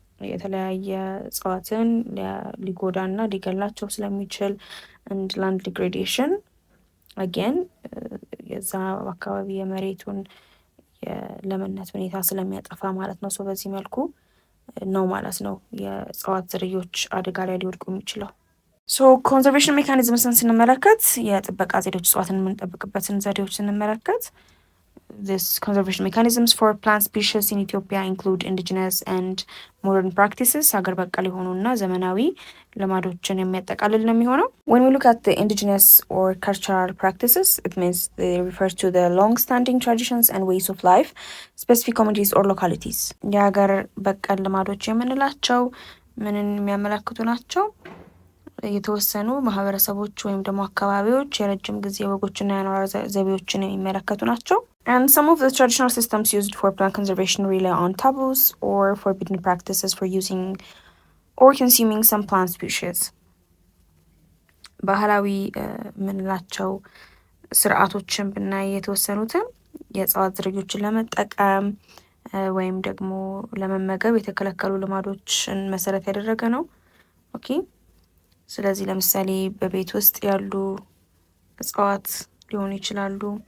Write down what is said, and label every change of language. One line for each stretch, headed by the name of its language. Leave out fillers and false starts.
Amharic: የተለያየ እጽዋትን ሊጎዳና ሊገላቸው ስለሚችል
English: and land degradation again
Amharic: የዛ አካባቢ የመሬቱን የለምነት ሁኔታ ስለሚያጠፋ ማለት ነው። በዚህ መልኩ ነው ማለት ነው የእጽዋት ዝርዮች አደጋ ላይ ሊወድቁ የሚችለው። ኮንዘርቬሽን ሜካኒዝምስን ስንመለከት የጥበቃ ዘዴዎች እጽዋትን የምንጠብቅበትን ዘዴዎች ስንመለከት
English: this conservation mechanisms for plant species in Ethiopia include indigenous and modern practices.
Amharic: ሀገር በቀል የሆኑና ዘመናዊ ልማዶችን የሚያጠቃልል ነው የሚሆነው።
English: When we look at the indigenous or cultural practices, it means they refer to the long-standing traditions and ways of life, specific communities or localities.
Amharic: የሀገር በቀል ልማዶች የምንላቸው ምንን የሚያመለክቱ ናቸው? የተወሰኑ ማህበረሰቦች ወይም ደግሞ አካባቢዎች የረጅም ጊዜ ወጎችና የአኗኗር ዘይቤዎችን የሚመለከቱ ናቸው።
English: And some of the traditional systems used for plant conservation rely on taboos or forbidden practices for using or consuming some plant species.
Amharic: ባህላዊ የምንላቸው ስርዓቶችን ብናይ የተወሰኑትን የእጽዋት ዝርያዎችን ለመጠቀም ወይም ደግሞ ለመመገብ የተከለከሉ ልማዶችን መሰረት ያደረገ ነው። ኦኬ። ስለዚህ ለምሳሌ በቤት ውስጥ ያሉ እጽዋት ሊሆኑ ይችላሉ።